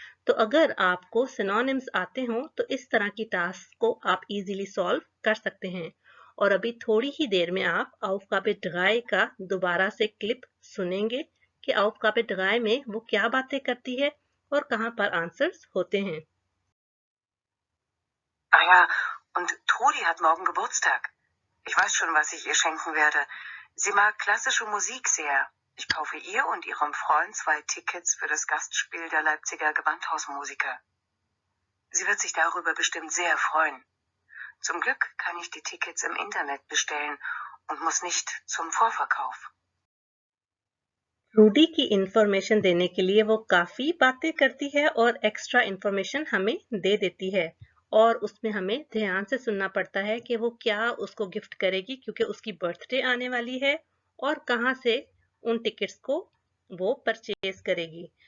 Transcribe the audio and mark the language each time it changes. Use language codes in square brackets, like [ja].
[hi] तो अगर आपको सिनोनिम्स आते हो तो इस तरह की टास्क को आप इजीली सॉल्व कर सकते हैं। और अभी थोड़ी ही देर में आप aufgabe 3 का दोबारा से क्लिप सुनेंगे कि aufgabe 3 में वो क्या बातें करती है और कहाँ पर आंसर्स होते हैं। [de] Ah ja, und Trudi hat morgen Geburtstag. Ich weiß schon, was ich ihr schenken werde. Sie mag klassische Musik sehr. Ich kaufe ihr und ihrem Freund 2 Tickets für das Gastspiel der Leipziger Gewandhausmusiker. Sie wird sich darüber bestimmt sehr freuen. Zum Glück kann ich die Tickets im Internet bestellen und muss nicht zum Vorverkauf. [hi] Rudy की information देने के लिए वो काफी बातें करती है और एक्स्ट्रा इंफॉर्मेशन हमें दे देती है और उसमें हमें ध्यान से सुनना पड़ता है कि वो क्या उसको गिफ्ट करेगी क्योंकि उसकी बर्थडे आने वाली है और कहाँ से उन टिकट्स को वो परचेज करेगी।